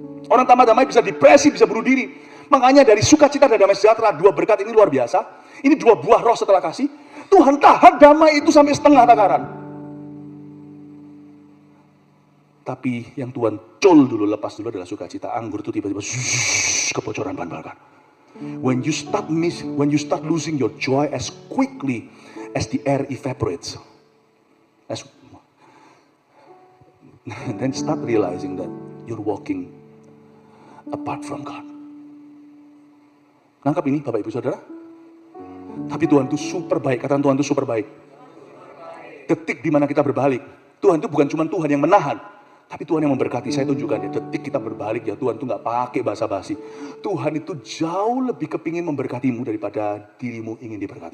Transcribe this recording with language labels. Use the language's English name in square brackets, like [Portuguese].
[Indonesian] Orang tanpa damai bisa depresi, bisa bunuh diri. Makanya dari sukacita dan damai sejahtera, dua berkat ini luar biasa. Ini dua buah roh setelah kasih. Tuhan tahan damai itu sampai setengah takaran. Tapi yang Tuhan lepas dulu adalah sukacita. Anggur itu tiba-tiba kebocoran bahan bakar. [English] When you start losing your joy as quickly as the air evaporates, then start realizing that you're walking apart from God. [Indonesian] Nangkap ini Bapak Ibu Saudara? Tapi Tuhan itu super baik. Kata Tuhan itu super baik. Detik di mana kita berbalik, Tuhan itu bukan cuma Tuhan yang menahan, tapi Tuhan yang memberkati. Saya tunjukkan ya, detik kita berbalik ya, Tuhan itu nggak pakai basa-basi. Tuhan itu jauh lebih kepingin memberkatimu daripada dirimu ingin diberkati.